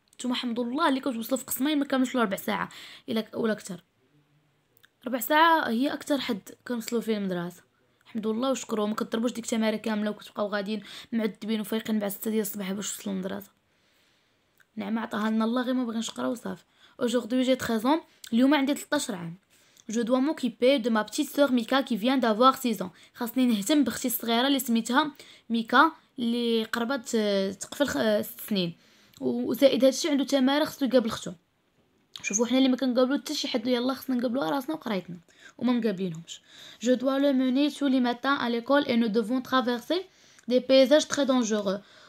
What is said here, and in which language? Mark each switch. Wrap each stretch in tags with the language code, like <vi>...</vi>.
<ar>نتوما الحمد لله اللي كتوصلوا في قسمين ما كاملش 4 ساعه ولا اكثر. 4 ساعه هي اكثر حد كنوصلوا فيه المدرسه. الحمد لله وشكروا ما كضربوش ديك التماره كامله وكتبقاو غاديين معذبين وفايقين بعد 6 ديال الصباح باش توصلوا للمدرسه. نعمه عطاها لنا الله غير ما بغيناش نقراو صافي.</ar> <fr>aujourd'hui j'ai 13 ans.</fr> <ar>اليوم عندي 13 عام.</ar> <fr>je dois m'occuper de ma petite sœur Mika qui vient d'avoir 6 ans.</fr> <ar>خاصني نهتم باختي الصغيره اللي سميتها ميكا اللي قربت تقفل 6 سنين. وزائد هادشي عنده تماره خصو يقابل ختو. شوفوا حنا اللي ما كنقابلو حتى شي حد يلاه خصنا نقابلوها راسنا وقرايتنا وما مقابلينهمش.</ar> <fr>je dois le mener tous les matins à l'école et nous devons traverser des paysages très dangereux.</fr>